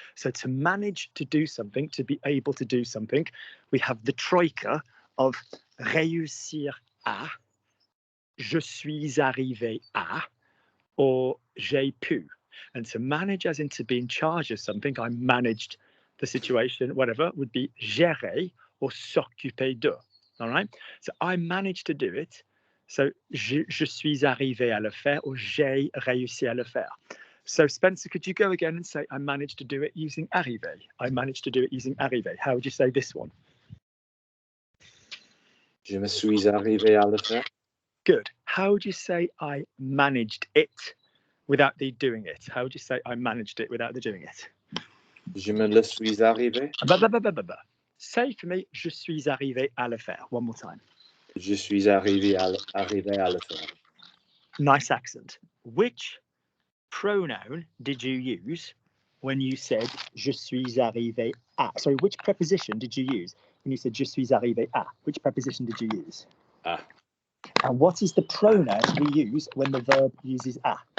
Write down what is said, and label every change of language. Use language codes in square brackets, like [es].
[en] So to manage to do something, to be able to do something, we have the troika of réussir à, [fr] je suis arrivé à, [en] or [fr] j'ai pu. [en] And to manage, as in to be in charge of something, I managed the situation, whatever, would be gérer or [fr] s'occuper de. [en] All right. So I managed to do it. [fr] So je suis arrivé à le faire, or j'ai réussi à le faire. [en] So Spencer, could you go again and say, I managed to do it using arrivé? I managed to do it using arrivé. How would you say this one? [fr] Je me suis arrivé à le faire. [en] Good. How would you say I managed it without the doing it? How would you say I managed it without the doing it? [fr] Je me le suis arrivé. [en] Say for me, [fr] je suis arrivé à le faire. [en] One more time. [fr] Je suis arrivé à le faire. [en] Nice accent. Which pronoun did you use when you said [fr] je suis arrivé à? [en] Sorry, which preposition did you use when you said [fr] je suis arrivé à? [en] Which preposition did you use? [fr] À. [en] And what is the pronoun we use when the verb uses à?